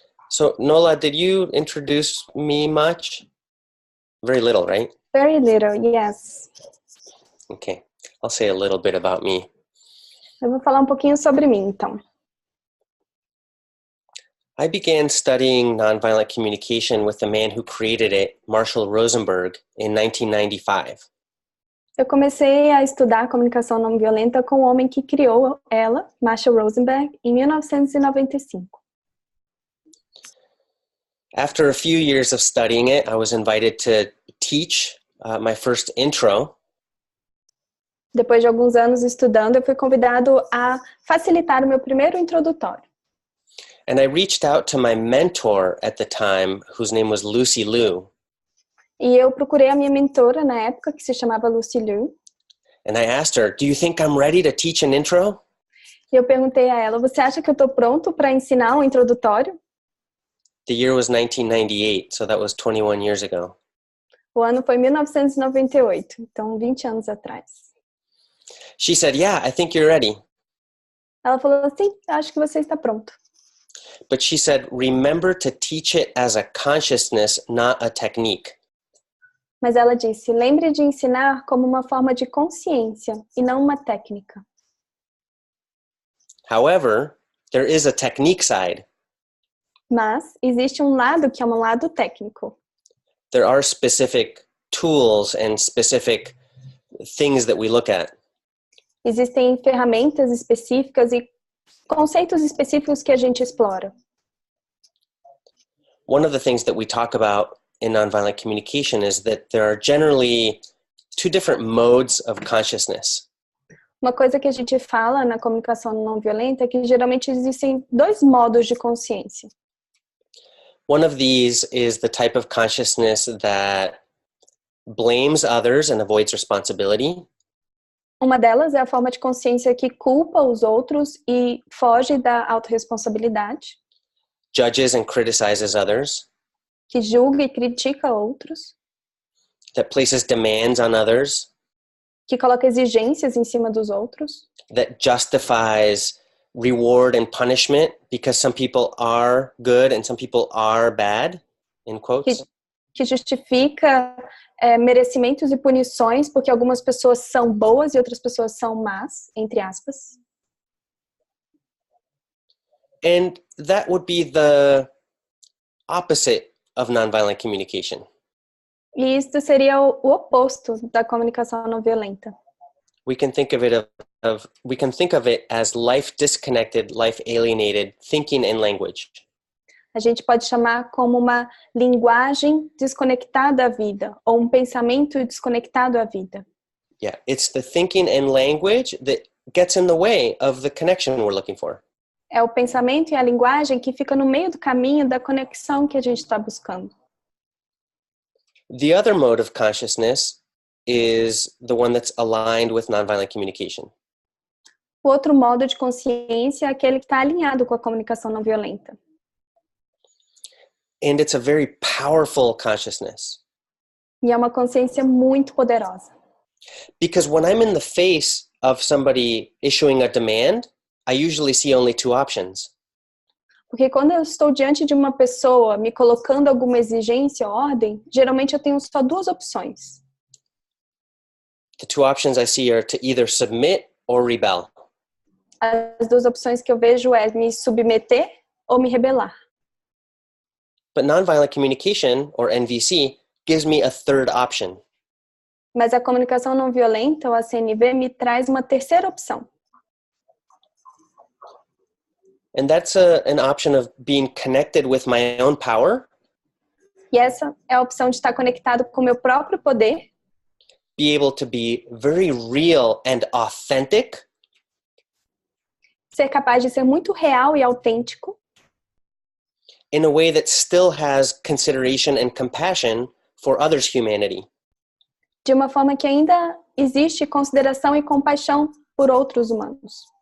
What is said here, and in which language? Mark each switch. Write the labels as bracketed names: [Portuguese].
[English] So, Nola, did you introduce me much? Very little, right? Very little, yes. Okay, I'll say a little bit about me. [Portuguese] Eu vou falar um pouquinho sobre mim, então. [English] I began studying nonviolent communication with the man who created it, Marshall Rosenberg, in 1995. [Portuguese] Eu comecei a estudar comunicação não violenta com o homem que criou ela, Marshall Rosenberg, em 1995. [English] After a few years of studying it, I was invited to teach my first intro. [Portuguese] Depois de alguns anos estudando, eu fui convidado a facilitar o meu primeiro introdutório. [English] And I reached out to my mentor at the time, whose name was Lucy Liu. [Portuguese] E eu procurei a minha mentora na época, que se chamava Lucy Liu. [English] And I asked her, do you think I'm ready to teach an intro? [Portuguese] E eu perguntei a ela, você acha que eu estou pronto para ensinar um introdutório? [English] The year was 1998, so that was 21 years ago. [Portuguese] O ano foi 1998, então 20 anos atrás. [English] She said, yeah, I think you're ready. [Portuguese] Ela falou assim, acho que você está pronto. [English] But she said, remember to teach it as a consciousness, not a technique. [Portuguese] Mas ela disse, lembre de ensinar como uma forma de consciência e não uma técnica. [English] However, there is a technique side. [Portuguese] Mas existe um lado que é um lado técnico. [English] There are specific tools and specific things that we look at. [Portuguese] Existem ferramentas específicas e conceitos específicos que a gente explora. [English] One of the things that we talk about in nonviolent communication is that there are generally 2 different modes of consciousness. [Portuguese] Uma coisa que a gente fala na comunicação não violenta é que geralmente existem 2 modos de consciência. [English] One of these is the type of consciousness that blames others and avoids responsibility. [Portuguese] Uma delas é a forma de consciência que culpa os outros e foge da autorresponsabilidade. [English] Judges and criticizes others. [Portuguese] Que julga e critica outros. [English] That places demands on others. [Portuguese] Que coloca exigências em cima dos outros. [English] That justifies reward and punishment because some people are good and some people are bad, in quotes. [Portuguese] Que justifica merecimentos e punições, porque algumas pessoas são boas e outras pessoas são más, entre aspas. [English] And that would be the opposite of nonviolent communication. [Portuguese] E isso seria o oposto da comunicação não violenta. [English] We can think of it as life disconnected, life alienated thinking and language. [Portuguese] A gente pode chamar como uma linguagem desconectada à vida, ou um pensamento desconectado à vida. [English] Yeah, it's the thinking and language that gets in the way of the connection we're looking for. [Portuguese] É o pensamento e a linguagem que fica no meio do caminho da conexão que a gente está buscando. [English] The other mode of consciousness is the one that's aligned with nonviolent communication. [Portuguese] O outro modo de consciência é aquele que está alinhado com a comunicação não violenta. [English] And it's a very powerful consciousness. [Portuguese] E é uma consciência muito poderosa. [English] Because when I'm in the face of somebody issuing a demand, I usually see only two options. [Portuguese] Porque quando eu estou diante de uma pessoa me colocando alguma exigência ou ordem, geralmente eu tenho só duas opções. [English] The two options I see are to either submit or rebel. [Portuguese] As duas opções que eu vejo é me submeter ou me rebelar. [English] But nonviolent communication, or NVC, gives me a third option. [Portuguese] Mas a comunicação não violenta, ou a CNV, me traz uma terceira opção. [English] And that's an option of being connected with my own power. [Portuguese] E essa é a opção de estar conectado com o meu próprio poder. [English] Be able to be very real and authentic. [Portuguese] Ser capaz de ser muito real e autêntico. [English] In a way that still has consideration and compassion for others' humanity. [Portuguese] De uma forma que ainda existe consideração e compaixão por outros humanos.